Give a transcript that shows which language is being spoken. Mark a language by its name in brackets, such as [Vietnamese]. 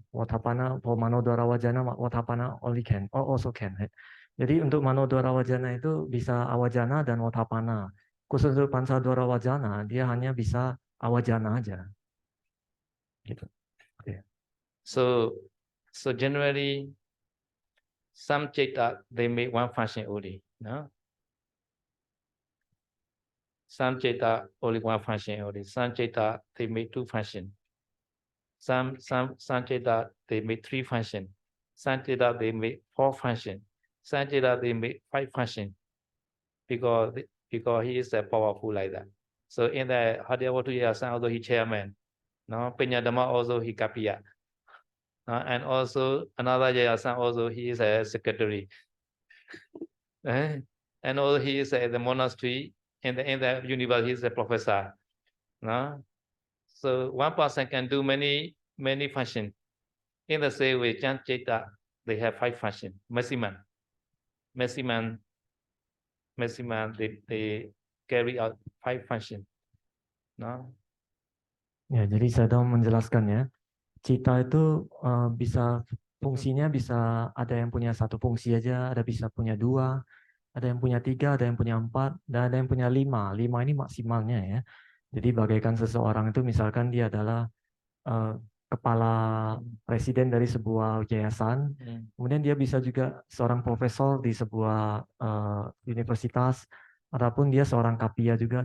[English] Watapana for Manodara Wajana, Watapana only can, or also can. Right? [Indonesian] Jadi untuk Manodara Wajana itu bisa Awajana dan Watapana. Khusus untuk Pansadora Wajana, dia hanya bisa Awajana aja. Gitu. Okay. [English] So generally, some Citta they make one function only. No? Some Citta only one function only. Some Citta they make two function. Some Citta they make three function. Some Citta they make four function. Some Citta they make five function. Because he is powerful like that. So in the Hadiyawatu Yasan, although he chairman, no, Penyadama also he kapiya. And also another Yayasan also he is a secretary. And also he is at the monastery in the university, he is a professor. No? So one person can do many functions. In the same way, Chan Citta, they have 5 functions, maximum. They carry out 5 functions. No? [Indonesian] Ya, jadi Sayadaw menjelaskan ya, Cita itu bisa fungsinya bisa ada yang punya satu fungsi aja, ada bisa punya 2, ada yang punya 3, ada yang punya 4, dan ada yang punya 5. 5 ini maksimalnya ya. Jadi bagaikan seseorang itu misalkan dia adalah kepala presiden dari sebuah yayasan, kemudian dia bisa juga seorang profesor di sebuah universitas, ataupun dia seorang kapiya juga.